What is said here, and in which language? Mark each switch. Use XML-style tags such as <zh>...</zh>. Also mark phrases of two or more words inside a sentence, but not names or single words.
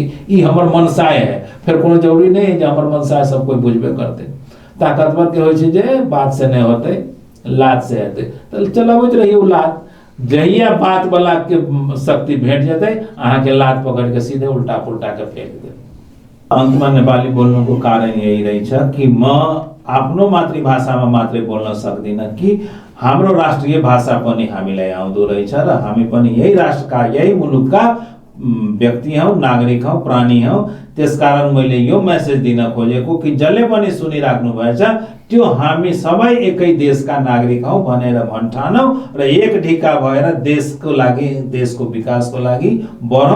<mai>ई हमर मनसाय है, फिर कोनो जरूरी नहीं है जे हमर मनसाय सब कोई बुझबे करते। ताकतवर के होय छै जे बात से नहीं होते, लात से हेतै, तो चलाबैत रहिए लात। जहिया बात वाला के शक्ति भेट जाते अहाँ के लात पकड़ के सीधे उल्टा पुल्टा के फेंक दे।</mai> <ne>अंत में नेपाली बोल्नु को कारण यही रहेछ कि म आफ्नो मातृभाषामा मात्रै बोल्न सक्दिन कि हाम्रो राष्ट्रिय भाषा पनि हामीलाई आउँदो रहेछ र हामी पनि यही राष्ट्रका यही मुलुकका व्यक्ति हौ, नागरिक हौ, प्राणी हौ। त्यसकारण मैले यो मेसेज दिन खोजेको कि जसले पनि सुनिराख्नु भएछ त्यो हामी सबै एकै देशका नागरिक हौ भनेर भन्ठानौ र एक ढिक्का भएर देशको लागि, देशको विकासको लागि बढौं।</ne>